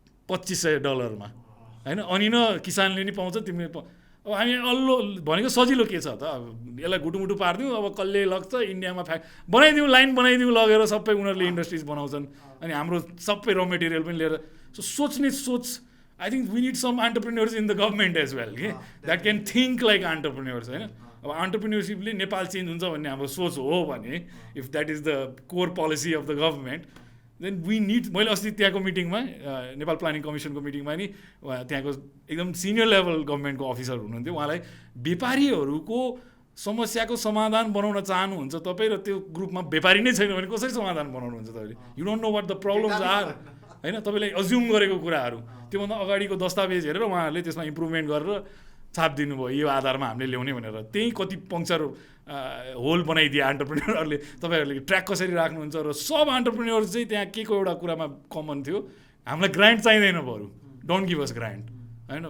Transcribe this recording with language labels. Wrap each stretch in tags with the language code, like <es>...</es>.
<ne>$2500 होइन, अनि न किसानले नि पाउँछ, तिमीले अब हामी अल्लो भनेको सजिलो के छ त, यसलाई गुटुमुटु पारिदिउँ, अब कसले लग्छ इन्डियामा बनाइदिउँ, लाइन बनाइदिउँ लगेर, सबै उनीहरूले इन्डस्ट्रिज बनाउँछन्, अनि हाम्रो सबै र मेटेरियल पनि लिएर।</ne> <en>so</en> <ne>सोच्ने सोच,</ne> <en>I think we need some entrepreneurs in the government as well, कि that can think like entrepreneurs, होइन।</en> <ne>अब एन्टरप्रेन्योरसिपले नेपाल चेन्ज हुन्छ भन्ने हाम्रो सोच हो भने,</ne> <en>If that is the core policy of the government, then we need.</en> <ne>मैले अस्ति त्यहाँको मिटिङमा, नेपाल प्लानिङ कमिसनको मिटिङमा नि त्यहाँको एकदम सिनियर लेभल गभर्मेन्टको अफिसर हुनुहुन्थ्यो, उहाँलाई व्यापारीहरूको समस्याको समाधान बनाउन चाहनुहुन्छ तपाईँ, र त्यो ग्रुपमा व्यापारी नै छैन भने कसरी समाधान बनाउनुहुन्छ तपाईँले?</ne> <en>You don't know what the problems are, होइन।</en> <ne>तपाईँले अज्युम गरेको कुराहरू, त्योभन्दा अगाडिको दस्तावेज हेरेर उहाँहरूले त्यसमा इम्प्रुभमेन्ट गरेर छाप दिनुभयो, यो आधारमा हामीले ल्याउने भनेर। त्यही कति पङ्क्चर होल बनाइदिए एन्टरप्रेन्योरहरूले। तपाईँहरूले ट्र्याक कसरी राख्नुहुन्छ, र सब एन्टरप्रेन्योर्स चाहिँ त्यहाँ के को एउटा कुरामा कमन थियो, हामीलाई ग्रान्ट चाहिँदैन, बरु</ne> <en>don't give us grant,</en> <ne>होइन।</ne>